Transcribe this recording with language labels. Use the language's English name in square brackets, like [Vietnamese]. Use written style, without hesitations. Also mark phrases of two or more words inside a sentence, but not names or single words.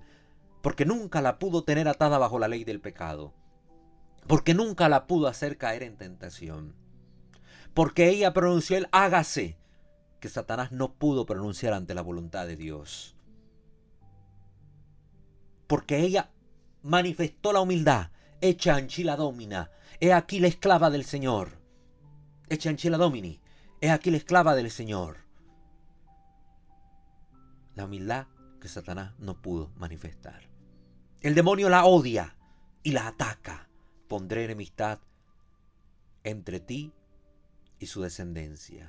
[Spanish] Porque nunca la pudo tener atada bajo la ley del pecado. Porque nunca la pudo hacer caer en tentación. Porque ella pronunció el hágase, que Satanás no pudo pronunciar ante la voluntad de Dios. Porque ella manifestó la humildad. [Latin] Ecce ancilla domina. [Spanish] He aquí la esclava del Señor. [Latin] Ecce ancilla domini. [Spanish] He aquí la esclava del Señor. La humildad que Satanás no pudo manifestar. El demonio la odia y la ataca. Pondré enemistad entre ti y su descendencia.